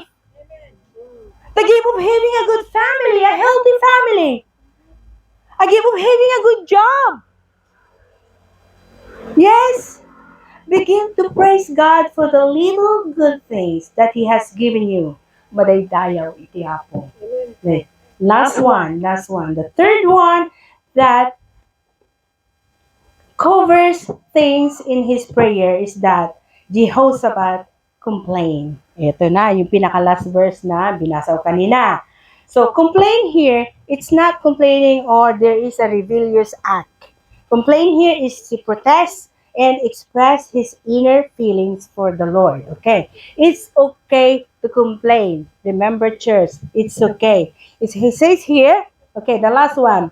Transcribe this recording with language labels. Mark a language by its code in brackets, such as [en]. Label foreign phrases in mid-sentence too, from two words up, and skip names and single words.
[en] The gift of having a good family, a healthy family. A gift of having a good job. Yes. Begin to praise God for the little good things that He has given you. [ilo] Madaydayaw iti apo. [en] Okay. Last one. The third one that covers things in his prayer is that Jehoshaphat complained. [tl] Ito na, yung pinaka-last verse na binasa ko kanina. [en] So, complain here, it's not complaining or there is a rebellious act. Complain here is to protest and express his inner feelings for the Lord. Okay? It's okay to complain. Remember, church, it's okay. He says here, okay, the last one.